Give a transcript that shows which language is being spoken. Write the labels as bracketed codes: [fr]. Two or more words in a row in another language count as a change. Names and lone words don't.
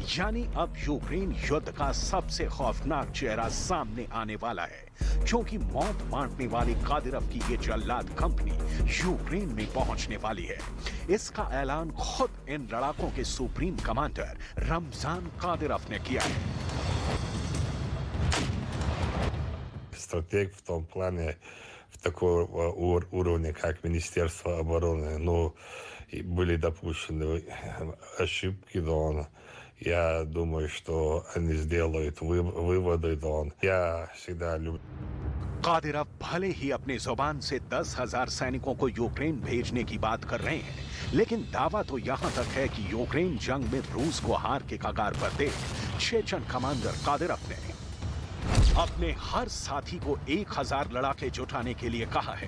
[hi] यानी अब यूक्रेन युद्ध का सबसे खौफनाक चेहरा सामने आने वाला है क्योंकि मौत बांटने वाली कादिरोव की ये जल्लाद कंपनी यूक्रेन में पहुंचने वाली है। इसका ऐलान खुद इन लड़ाकों के सुप्रीम कमांडर रमजान कादिरोव ने किया है। [ru] Стратег в том плане, в такого уровня, как Министерство обороны, ну, и были допущены ошибки, я думаю, что они сделают выводы, я всегда люблю. [hi] कादिरोव भले ही अपने जुबान से 10,000 सैनिकों को यूक्रेन भेजने की बात कर रहे हैं, लेकिन दावा तो यहां तक है कि यूक्रेन जंग में रूस को हार के कगार पर देख चेचन कमांडर कादिरोव ने अपने हर साथी को 1,000 लड़ाके जुटाने के लिए कहा है।